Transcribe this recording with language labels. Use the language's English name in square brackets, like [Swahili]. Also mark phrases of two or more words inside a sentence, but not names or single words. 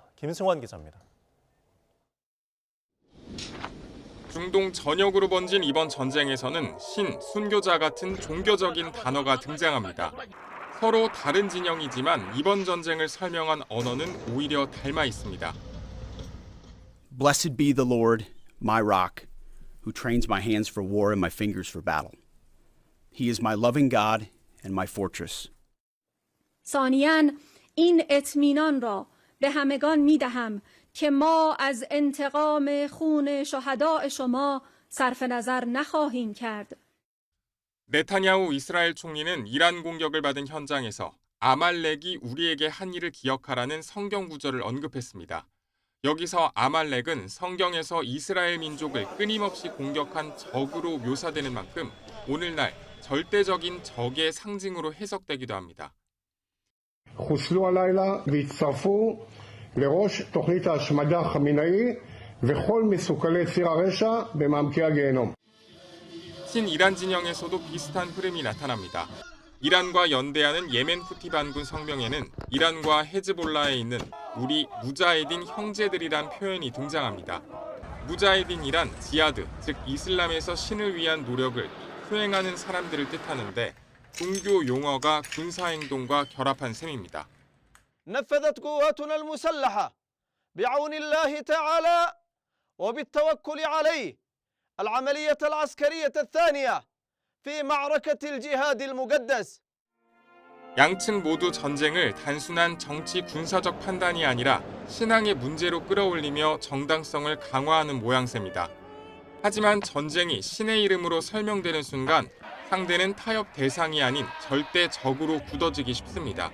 [Korean] 김승환 기자입니다. 중동 전역으로 번진 이번 전쟁에서는 신, 순교자 같은 종교적인 단어가 등장합니다. 서로 다른 진영이지만 이번 전쟁을 설명한 언어는 오히려 닮아 있습니다. [English] Blessed be the Lord, my rock, who trains my hands for war and my fingers for battle. He is my loving God and my fortress. [Persian] ثانیاً این اطمینان را به همگان می‌دهم که ما از انتقام خون شهداء شما صرف نظر نخواهیم کرد. [Korean] 네타냐후 이스라엘 총리는 이란 공격을 받은 현장에서 아말렉이 우리에게 한 일을 기억하라는 성경 구절을 언급했습니다. 여기서 아말렉은 성경에서 이스라엘 민족을 끊임없이 공격한 적으로 묘사되는 만큼 오늘날 절대적인 적의 상징으로 해석되기도 합니다. [Hebrew] חוסלו הלילה והצטרפו לראש תוכנית ההשמדה חמינאי וכל מסוכלי ציר הרשע במעמקי הגיהנום. [Korean] 친이란 진영에서도 비슷한 흐름이 나타납니다. 이란과 연대하는 예멘 후티 반군 성명에는 이란과 헤즈볼라에 있는 우리 무자헤딘 형제들이란 표현이 등장합니다. 무자헤딘이란 지하드, 즉 이슬람에서 신을 위한 노력을 수행하는 사람들을 뜻하는데 종교 용어가 군사행동과 결합한 셈입니다. [Arabic] نفذت قواتنا المسلحة بعون الله تعالى وبالتوكل عليه العملية العسكرية الثانية في معركة الجهاد المقدس. [Korean] 양측 모두 전쟁을 단순한 정치 군사적 판단이 아니라 신앙의 문제로 끌어올리며 정당성을 강화하는 모양새입니다. 하지만 전쟁이 신의 이름으로 설명되는 순간 상대는 타협 대상이 아닌 절대 적으로 굳어지기 쉽습니다.